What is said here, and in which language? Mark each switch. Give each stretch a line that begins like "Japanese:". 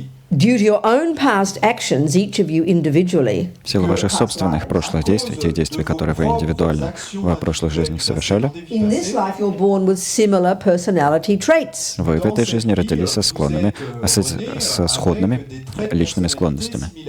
English: due to your own past actions, each of you individually,
Russian: в силу ваших собственных прошлых действий, тех действий, которые вы индивидуально в прошлых жизнях совершали,
English: in this life you're born with similar personality traits.
Russian: вы в этой жизни родились со склонными, со сходными личными склонностями.